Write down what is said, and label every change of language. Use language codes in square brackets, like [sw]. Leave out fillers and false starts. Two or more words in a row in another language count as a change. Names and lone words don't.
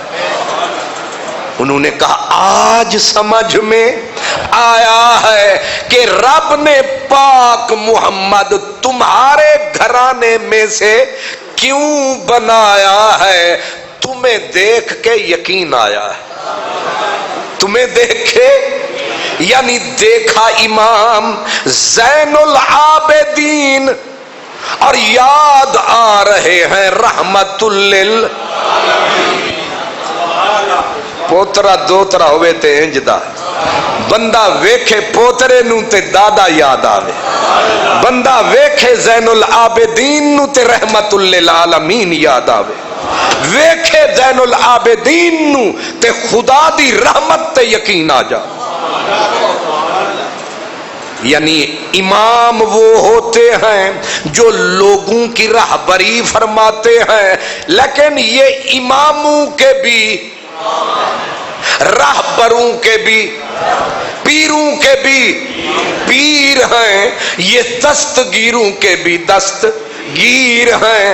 [ur] انہوں نے کہا آج سمجھ میں آیا ہے کہ رب نے پاک محمد تمہارے گھرانے میں سے کیوں بنایا ہے، تمہیں دیکھ کے یقین آیا ہے، تمہیں دیکھ کے، یعنی دیکھا امام زین العابدین اور یاد آ رہے ہیں رحمت للعالمین، [pa] پوترا دوترا ہوئے تے انجدہ، بندہ ویکھے پوترے نو تے دادا یاد آوے، بندہ ویکھے زین العابدین نو تے رحمت للعالمین یاد آوے، ویکھے زین العابدین نو تے خدا دی رحمت تے یقین آ جا۔ [ur] یعنی امام وہ ہوتے ہیں جو لوگوں کی رہبری فرماتے ہیں، لیکن یہ اماموں کے بھی، رہبروں کے بھی، پیروں کے بھی پیر ہیں، یہ دستگیروں کے بھی دستگیر ہیں۔